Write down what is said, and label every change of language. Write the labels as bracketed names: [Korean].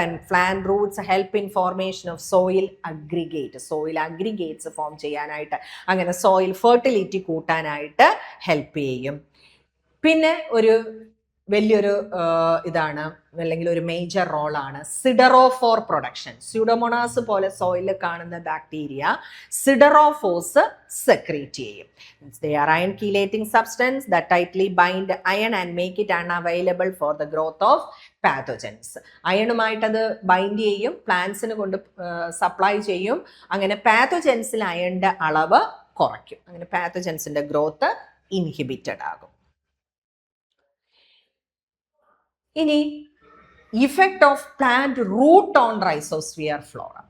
[English] plant roots help in formation of soil aggregates [Malayalam] form ചെയ്യാനായിട്ട്, അങ്ങനെ soil fertility കൂട്ടാനായിട്ട് help ചെയ്യും. പിന്നെ ഒരു വലിയൊരു ഇതാണ്, അല്ലെങ്കിൽ ഒരു മേജർ റോളാണ് സിഡറോഫോർ പ്രൊഡക്ഷൻ. സ്യൂഡോമോണാസ് പോലെ സോയിലിൽ കാണുന്ന ബാക്ടീരിയ സിഡറോഫോസ് സെക്രീറ്റ് ചെയ്യും. [English] They are iron chelating substance that tightly bind iron and make it unavailable for the growth of pathogens. [Malayalam] അയണുമായിട്ട് അത് ബൈൻഡ് ചെയ്യും, പ്ലാന്റ്സിന് കൊണ്ട് സപ്ലൈ ചെയ്യും. അങ്ങനെ പാത്തോജൻസിൽ അയണിന്റെ അളവ് കുറയ്ക്കും. അങ്ങനെ പാത്തോജൻസിന്റെ ഗ്രോത്ത് ഇൻഹിബിറ്റഡ് ആകും. [English] ഇനി effect of plant root on rhizosphere flora.